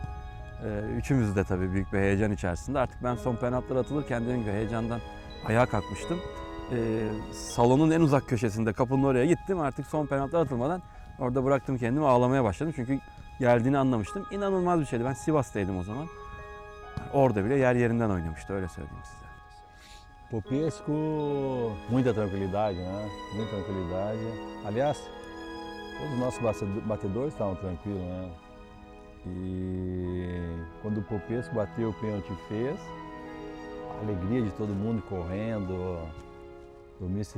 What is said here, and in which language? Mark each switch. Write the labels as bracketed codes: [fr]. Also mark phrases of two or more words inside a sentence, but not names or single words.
[tr] Üçümüz de tabii büyük bir heyecan içerisinde. Artık ben son penaltılar atılırken dediğim gibi heyecandan ayağa kalkmıştım. Salonun en uzak köşesinde kapının oraya gittim. Artık son penaltılar atılmadan orada bıraktım kendimi, ağlamaya başladım. Çünkü geldiğini anlamıştım. İnanılmaz bir şeydi. Ben Sivas'taydım o zaman. Orada bile yer yerinden oynamıştı, öyle söyleyeyim size. [pt] Popescu, muita tranquilidade, né? Muita tranquilidade. Aliás, todos os nossos batedores estavam tranquilos, né? E quando o Popescu bateu o pênalti e fez, a alegria de todo mundo correndo, o Mr.